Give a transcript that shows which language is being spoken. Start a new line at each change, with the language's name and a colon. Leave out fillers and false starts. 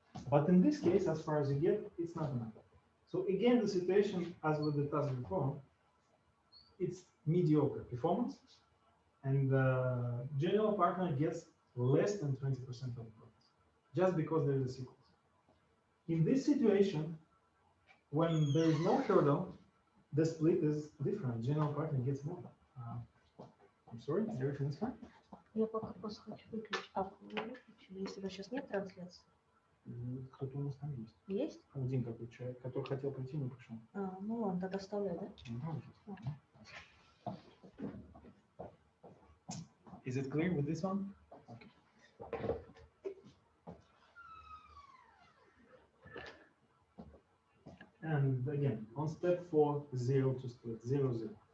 English: But in this case, as far as you get, it's not enough. So again, the situation as with the task before, it's mediocre performance, and the general partner gets less than 20% of the profits, just because there is a sequence. In this situation, when there is no hurdle, the split is different. General partner gets more. I'm sorry, everything is fine?
Russian: Я пока просто хочу выключить. А, выключили, если у вас сейчас нет трансляции? Кто-то у нас там есть. Есть? Один какой человек, который хотел прийти, не пришел. Ну ладно, тогда оставляю, да?
English: Is it clear with this one? Okay. And again, on step 4, 0 to split, 0, 0.